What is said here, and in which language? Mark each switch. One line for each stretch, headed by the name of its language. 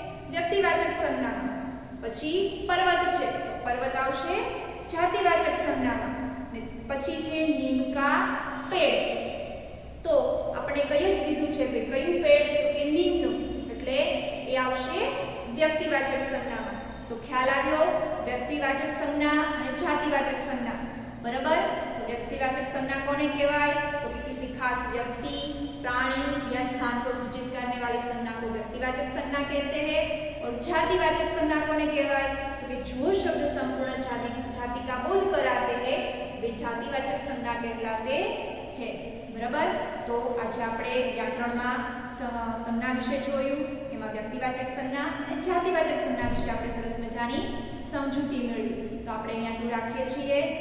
Gujarati: વ્યક્તિવાચક સંજ્ઞામાં. પછી પર્વત છે, પર્વત આવશે જાતિવાચક સંજ્ઞામાં. ને પછી છે નીમકા પેડ, તો આપણે કહી જ દીધું છે કે કયું પેડ? તો કે નીમનું, એટલે એ આવશે વ્યક્તિવાચક સંજ્ઞામાં. તો ખ્યાલ આવ્યો વ્યક્તિવાચક સંજ્ઞા અને જાતિવાચક સંજ્ઞા. બરાબર?
Hindi: તો व्यक्तिवाचक संज्ञा
Gujarati: कोने कहवाय?
Hindi: तो कि किसी खास व्यक्ति, प्राणी या स्थान को सूचित करने वाली संज्ञा को व्यक्तिवाचक संज्ञा कहते हैं। और जातिवाचक संज्ञा
Gujarati: कोने कहवाय?
Hindi: तो कि जो शब्द संपूर्ण जाति का बोध कराते हैं वे जातिवाचक संज्ञा कहलाते हैं। बराबर?
Gujarati: तो आज આપણે વ્યાકરણમાં સંજ્ઞા વિશે જોયું, એમાં વ્યક્તિવાચક સંજ્ઞા અને જાતિવાચક સંજ્ઞા વિશે આપણે સરસ મજાની સમજૂતી મેળવી. તો આપણે અહીંયા રાખીએ છીએ.